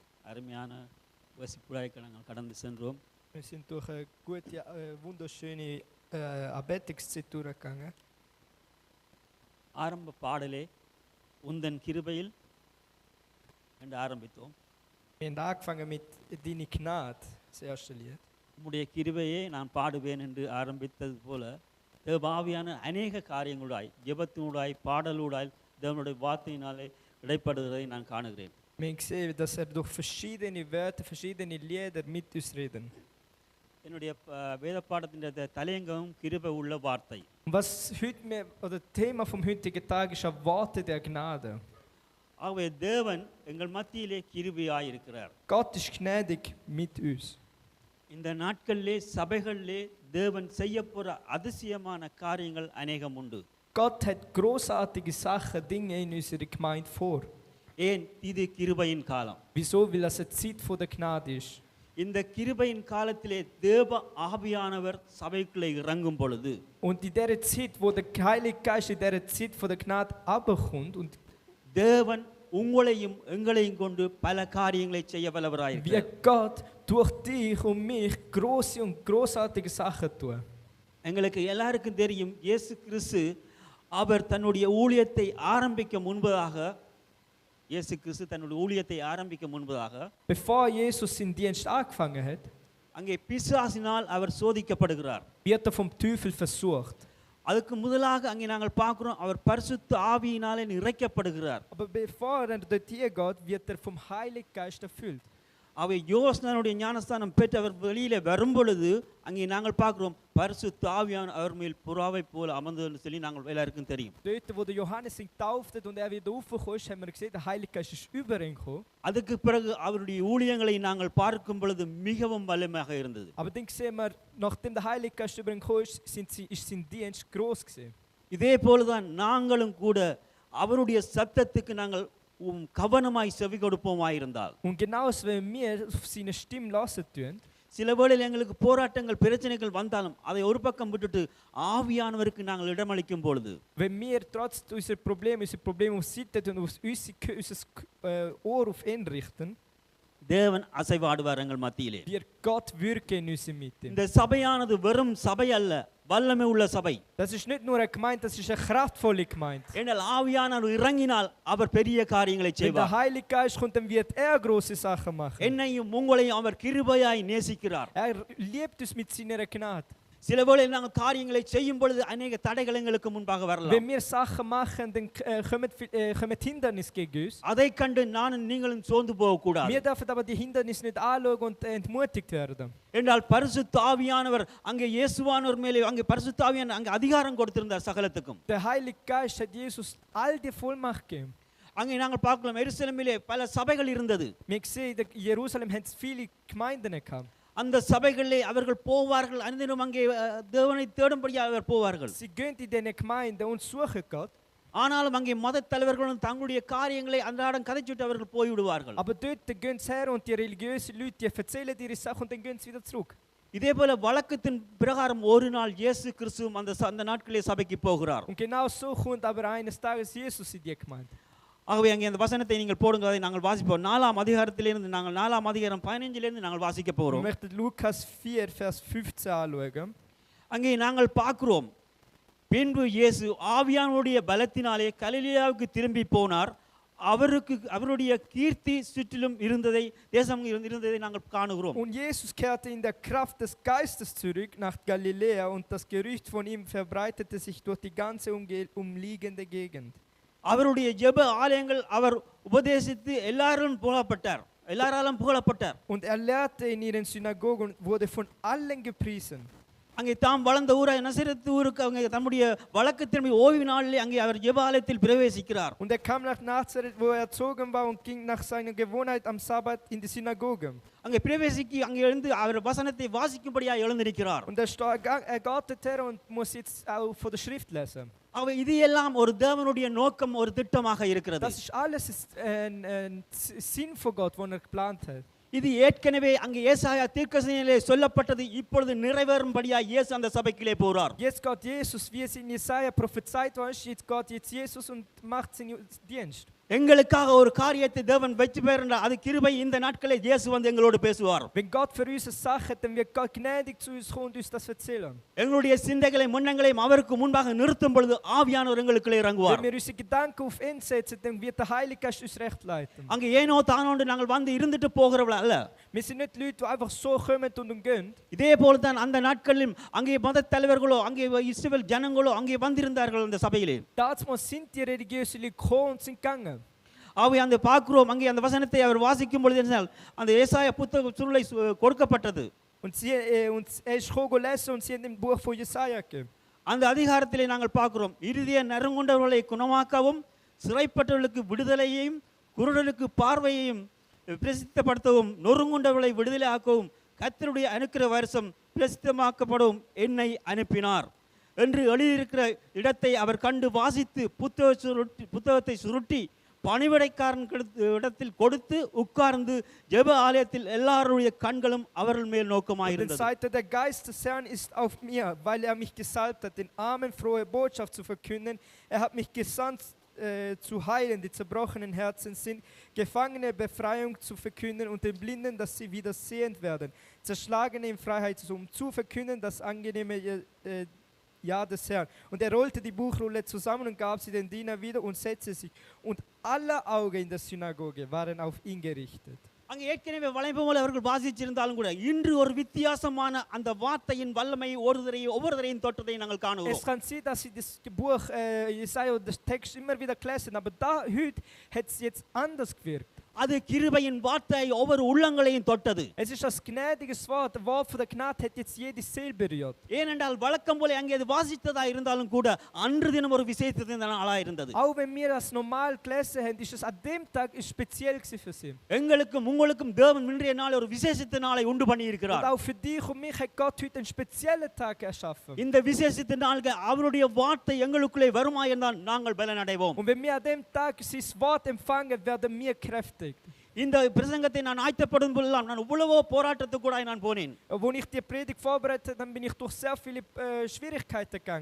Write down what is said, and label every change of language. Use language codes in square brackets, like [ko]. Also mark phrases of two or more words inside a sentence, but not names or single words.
[ta] அருமையான வசிப்புழாய்க்கு நாங்கள் கடந்து சென்றோம். [de] Wir sind durch eine gute, wunderschöne Anbetungszeit durchgegangen. [ta] ஆரம்ப பாடலே உந்தன் கிருபையில் என்று ஆரம்பித்தோம். [de] Wir haben angefangen mit «Deine Gnade», das erste Lied. [ta] உம்முடைய கிருபையை நான் பாடுவேன் என்று ஆரம்பித்தது போல தேவாவியான அநேக காரியங்களூடாய், ஜெபத்தினூடாய், பாடலூடாய், தேவனுடைய வார்த்தையினாலே இடைப்படுகிறதை நான் காணுகிறேன். [de] Wir haben gesehen, dass durch verschiedene Wörter, verschiedene Lieder mit uns reden. [ta] என்னுடைய வேத பாடத்தின் தலையங்கமும் கிருபை உள்ள வார்த்தை. [de] Was heute mir, oder Thema vom heutigen Tag ist ein Worte der Gnade. [ta] ஆகவே தேவன் எங்கள் மத்தியிலே கிருபையாய் இருக்கிறார். [de] Gott ist gnädig mit uns. [ta] இந்த நாட்களிலே சபைகளிலே தேவன் செய்யப்போற அதிசயமான காரியங்கள் அநேகம் உண்டு. [de] Gott hat großartige Sachen, Dinge in unserer Gemeinde vor. [ta] ஏன் இது கிருபையின் காலம்? [de] Wieso? Weil es eine Zeit von der Gnade ist. [ta] இந்த கிருபையின் காலத்திலே தேவ ஆவியானவர் சபைக்குள்ளே இறங்கும் பொழுது, [de] Und in dieser Zeit, wo der Heilige Geist in dieser Zeit von der Gnade abkommt und [ta] தேவன் உங்களையும் எங்களையும் கொண்டு பல காரியங்களை செய்ய wie வல்லவராயிருக்கிறார். [de] Gott durch dich und mich große und großartige Sachen tun. [ta] எங்களுக்கு எல்லாருக்கும் தெரியும், இயேசு கிறிஸ்து அவர் தன்னுடைய ஊழியத்தை ஆரம்பிக்க முன்பதாக [de] Bevor Jesus seinen Dienst angefangen hat, [ta] அங்கே பிசாசினால் அவர் சோதிக்கப்படுகிறார். [de] wird vom Teufel versucht. [ta] அதுக்கு முதலாக அங்கே நாங்கள் பார்க்கிறோம், அவர் பரிசுத்த ஆவியினாலே நிறைக்கப்படுகிறார். [de] Aber bevor dort hier geht, wird vom Heiligen Geist erfüllt. [ta] அவை யோசனானுடைய ஞானஸ்தானம் பெற்று அவர் வெளியிலே வரும் பொழுது அங்கே நாங்கள் பார்க்கிறோம், பரிசுத்த ஆவியானவர் அவர் மேல் புறாவை போல அமர்ந்ததுன்னு சொல்லி நாங்கள் எல்லாருக்கும் தெரியும். [de] Dort, wo der Johannes ihn tauft und wieder raufgekommen ist, haben wir gesehen, der Heilige Geist ist über ihn gekommen. [ta] அதுக்கு பிறகு அவருடைய ஊழியங்களை நாங்கள் பார்க்கும் பொழுது மிகவும் வல்லமையாக இருந்தது. [de] Aber dann sehen wir, nachdem der Heilige Geist über ihn gekommen ist sein Dienst groß gewesen. [ta] இதே போலதான் நாங்களும் கூட அவருடைய சத்தத்துக்கு நாங்கள் கவனமாய் செவி கொடுப்போமாயிருந்தால், [de] Und genauso wenn wir auf seine Stimme lassen tun, [ta] சில வேளையில் எங்களுக்கு போராட்டங்கள் பிரச்சனைகள் வந்தாலும் அதை ஒரு பக்கம் விட்டுட்டு ஆவியானவருக்கு நாங்கள் இடமளிக்கும் பொழுது, [de] wenn wir trotz unserer Probleme auf Seite tun und unser Ohr auf ihn richten, [ta] தேவன் அசைவாடுவார் எங்கள் மத்தியிலே. [de] wird Gott wirken in unserer Mitte. [ta] இந்த சபையானது வெறும் சபை அல்ல, வல்லமை உள்ள சபை. [de] Das ist nicht nur eine Gemeinde, das ist eine kraftvolle Gemeinde. [ta] ஏனென்றால் ஆவியானவர் இறங்கினால் அவர் பெரிய காரியங்களை [de] Wenn der [ta] செய்வார். [de] Heilige Geist kommt, dann wird große Sachen machen. [ta] என்னையும் உங்களையும் அவர் கிருபையாய் நேசிக்கிறார். [de] Liebt uns mit seiner Gnade. [ta] சில வேளையில் நாங்கள் காரியங்களை செய்யும் பொழுது அநேக தடைகள் எங்களுக்கு முன்பாக வரலாம். [de] Wenn wir Sachen machen, dann kommen Hindernisse gegen uns. [ta] அதை கண்டு நானும் நீங்களும் சோர்ந்து போக கூடாது. [de] Wir dürfen aber die Hindernisse nicht anschauen und entmutigt werden. [ta] என்றால் பரிசுத்த ஆவியானவர் அங்கே இயேசுவானவர் மேலே அங்கே பரிசுத்த ஆவியானவர் அங்கே அதிகாரம் கொடுத்திருந்தார் சகலத்துக்கும். [de] Der Heilige Geist hat Jesus all die Vollmacht gegeben. [ta] அங்கே நாங்கள் பார்க்கலாம், எருசலேமிலே பல சபைகள் இருந்தது. [de] Wir sehen, in Jerusalem hat es viele Gemeinden gehabt. [ta] அந்த சபைகளிலே அவர்கள் போவார்கள், அனுதினம் அங்கே தேவனை தேடும்படியாக அவர் போவார்கள். [de] Sie gehen in diese Gemeinde und suchen Gott. [ta] ஆனாலும் அங்கே மத தலைவர்களும் தங்களுடைய காரியங்களை அன்றாடம் கதைச்சுட்டு அவர்கள் போய்விடுவார்கள். [de] Aber dort gehen sie her und die religiösen Leute, die erzählen ihre Sachen und dann gehen sie wieder zurück. [ta] இதே போல வழக்கத்தின் பிரகாரம் ஒரு நாள் இயேசு கிறிஸ்துவும் அந்த நாட்களிலே சபைக்கு போகிறார். [de] Und genau so kommt aber eines Tages Jesus in die Gemeinde. [ta] ஆகவே அங்கே அந்த வசனத்தை நீங்கள் போடுங்க, அதை நாங்கள் வாசிப்போம். 4ஆம் அதிகாரத்திலிருந்து நாங்கள் 4ஆம் அதிகாரம் 15லிருந்து நாங்கள் வாசிக்க போகிறோம். [de] Ich möchte Lukas 4 Vers 15 anschauen. [ta] அங்கே நாங்கள் பார்க்கிறோம், பின்பு இயேசு ஆவியானவருடைய பலத்தினாலே கலிலேயாவுக்கு திரும்பி போனார். அவருடைய கீர்த்தி சுற்றிலும் இருந்ததை தேசம் இருந்ததை நாங்கள் காணுகிறோம். [de] Und Jesus kehrte in der Kraft des Geistes zurück nach Galiläa und das Gerücht von ihm verbreitete sich durch die ganze umliegende Gegend. [ta] அவருடைய ஜெப ஆலயங்கள் அவர் உபதேசித்து எல்லாராலும் புகழப்பட்டார். [de] Und lehrte in ihren Synagogen und wurde von allen gepriesen. [ta] அங்கே தாம் வளர்ந்த ஊராய் நசரேத் ஊருக்கு அவங்க தம்முடைய வழக்கத்தின்படி ஓய்வு நாளிலே அங்கே அவர் ஜெப ஆலயத்தில் பிரவேசிக்கிறார். [de] Und kam nach Nazareth, wo erzogen war, und ging nach seiner Gewohnheit am Sabbat in die Synagoge. [ta] அங்கே பிரவேசிக்கி அங்கே இருந்து அவர் வசனத்தை வாசிக்கும்படியாக எழுந்திருக்கிறார். [de] Und geht her und muss jetzt auch von der Schrift lesen. [ta] aber இது எல்லாம் ஒரு தேவனுடைய நோக்கம், ஒரு திட்டமாக இருக்கிறது. [de] Das ist alles ein Sinn von Gott, den geplant hat. [ta] இது ஏற்கனவே அங்கே ஏசாயா தீர்க்கதரிசியிலே சொல்லப்பட்டது இப்பொழுது நிறைவேறும்படியாக இயேசு அந்த சபைக்குள்ளே போறார். [de] Jetzt geht Jesus, wie es in Jesaja prophezeit war, jetzt geht Jesus und macht seinen Dienst. [ta] எங்களுக்காக ஒரு காரியத்தை தேவன் வச்சுப்பார் என்றால் அது கிருபை. இந்த நாட்களே இயேசு வந்து எங்களோடு பேசுவார். [de] Wenn Gott für uns eine Sache hat, dann wird Gott gnädig zu uns kommen und uns das erzählen. [ta] எங்களுடைய சிந்தைகளை முன்னங்களையும் அவருக்கு முன்பாக நிறுத்தும் பொழுது ஆவியானவர் எங்களுக்குள்ளே இறங்குவார். [de] Wenn wir unsere Gedanken auf ihn setzen, dann wird der Heilige Geist uns recht leiten. [ta] அங்கே ஏனோ தானோண்டு நாங்கள் வந்து இருந்துட்டு போகிறவர்கள் அல்ல. [de] Wir sind nicht Leute, die einfach so kommen und gehen. [ta] இதே போல தான் அந்த நாட்களிலும் அங்கே மத தலைவர்களோ அங்கே இஸ்ரவேல் ஜனங்களோ அங்கே வந்திருந்தார்கள் அந்த சபையிலே. [de] Damals sind die religiösen Leute gekommen und sind gegangen. [ta] அவை அந்த பார்க்கிறோம் அங்கே அந்த வசனத்தை அவர் வாசிக்கும் பொழுது என்ன அந்த ஏசாயா புத்தக சுருளை கொடுக்கப்பட்டது. [de] Und er ist gekommen lesen und sie haben im Buch von Jesaja gegeben. [ta] அந்த அதிகாரத்திலே நாங்கள் பார்க்கிறோம் இருதய நறுங்குண்டவர்களை குணமாக்கவும் சிறைப்பட்டவர்களுக்கு விடுதலையையும் குருடலுக்கு பார்வையையும் பிரசித்தப்படுத்தவும் நொறுங்குண்டவர்களை விடுதலை ஆக்கவும் கர்த்தருடைய அனுக்கிற வருஷம் பிரசித்தமாக்கப்படவும் என்னை அனுப்பினார் என்று எழுதியிருக்கிற இடத்தை அவர் கண்டு வாசித்து புத்தகத்தை சுருட்டி பணிவிடைக்காரன் இடத்தில் கொடுத்து உட்கார்ந்து ஜெப ஆலயத்தில் எல்லாருடைய கண்களும் அவர்கள் மேல் நோக்கமாயிருந்தது. [de] Denn sagte der Geist des Herrn ist auf mir, weil er mich gesalbt hat, den Armen frohe Botschaft zu verkünden. Er hat mich gesandt zu heilen, die zerbrochenen Herzen sind, Gefangene Befreiung zu verkünden und den Blinden, dass sie wieder sehend werden, Zerschlagene in Freiheit zu verkünden, das angenehme Ja des Herrn. Und er rollte die Buchrolle zusammen und gab sie den Diener wieder und setzte sich. Und alle Augen in der Synagoge waren auf ihn gerichtet. [ta] அங்கே ஏற்கனவே வளைப்பு போல அவர்கள் வாசிச்சிருந்தாலும் கூட இன்று ஒரு வித்தியாசமான அந்த வார்த்தையின் வல்லமை ஒவ்வொருவரையும் தொட்டதை நாங்கள் காணுவோம். [de] Es kann sein, dass sie das Buch Jesaja und das Text immer wieder gelesen, aber da heute hat es jetzt anders gewirkt. [ta] அது கிருபையின் வார்த்தை ஒவ்வொரு உள்ளங்களையும் தொட்டது. [de] Es ist das gnädiges Wort, der Wort von der Gnade hat jetzt jede Seele berührt. [ta] ஏனென்றால் வழக்கம் போல அங்கே அது வாசித்ததா இருந்தாலும் கூட அன்று தினம் ஒரு விசேஷத்தின் நாளா இருந்தது. [de] Auch wenn wir das normal gelesen haben, ist es an dem Tag speziell für sie. [ta] எங்களுக்கும் உங்களுக்கும் தேவன் இன்றைய நாள் ஒரு விசேஷத்தின் நாளை உண்டு பண்ணி இருக்கிறார். [de] Und auch für dich und mich hat Gott heute einen speziellen Tag erschaffen. [ta] இந்த விசேஷத்தின் நாளுக்கு அவருடைய வார்த்தை எங்களுக்குள்ளே வருமா என்றால் நாங்கள் பலன் அடைவோம். [de] Und wenn wir an dem Tag sein Wort empfangen, werden wir kräftig. [ta] இந்த பிரசங்கத்தை நான் ஆயத்தப்படும் பொழுதெல்லாம் நான் இவ்வளவோ போராட்டத்துக்கு நான் போனேன். [de] Als ich die Predigt vorbereitet habe, bin ich durch sehr viele Schwierigkeiten gegangen.